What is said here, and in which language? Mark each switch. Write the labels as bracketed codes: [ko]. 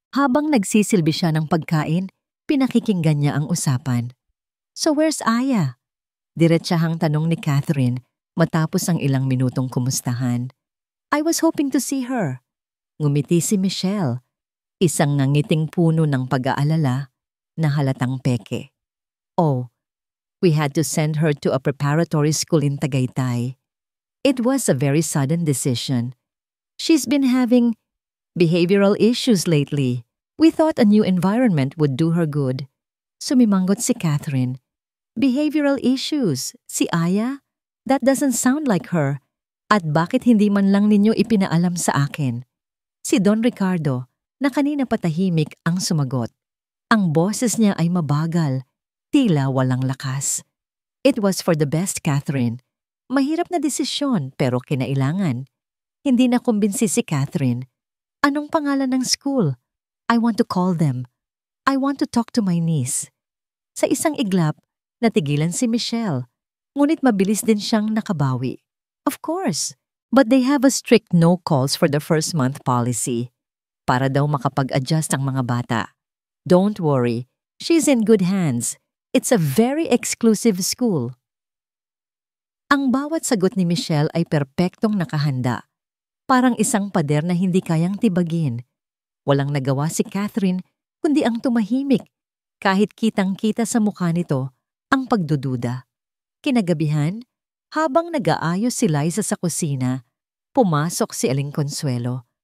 [tl] Habang nagsisilbi siya ng pagkain, pinakikinggan niya ang usapan. [en] So where's Aya? [tl] Diretsahang tanong ni Catherine matapos ang ilang minutong kumustahan. [en] I was hoping to see her. [tl] Ngumiti si Michelle, isang nangiting puno ng pag-aalala na halatang peke. [en] Oh, we had to send her to a preparatory school in Tagaytay. It was a very sudden decision. She's been having behavioral issues lately. We thought a new environment would do her good. [tl] Sumimangot si Catherine. [en] Behavioral issues? Si Aya? That doesn't sound like her. [tl] At bakit hindi man lang ninyo ipinaalam sa akin? Si Don Ricardo, na kanina patahimik ang sumagot. Ang boses niya ay mabagal, tila walang lakas. [en] It was for the best, Catherine. [tl] Mahirap na desisyon pero kinailangan. Hindi na kumbinsi si Catherine. Anong pangalan ng school? [en] I want to call them. I want to talk to my niece. [tl] Sa isang iglap, natigilan si Michelle. Ngunit mabilis din siyang nakabawi. [en] Of course, but they have a strict no calls for the first month policy. [tl] Para daw makapag-adjust ang mga bata. [en] Don't worry, she's in good hands. It's a very exclusive school. [tl] Ang bawat sagot ni Michelle ay perpektong nakahanda. Parang isang pader na hindi kayang tibagin. Walang nagawa si Catherine kundi ang tumahimik kahit kitang-kita sa mukha nito ang pagdududa. Kinagabihan, habang nag-aayos si Liza sa kusina, pumasok si Aling Consuelo.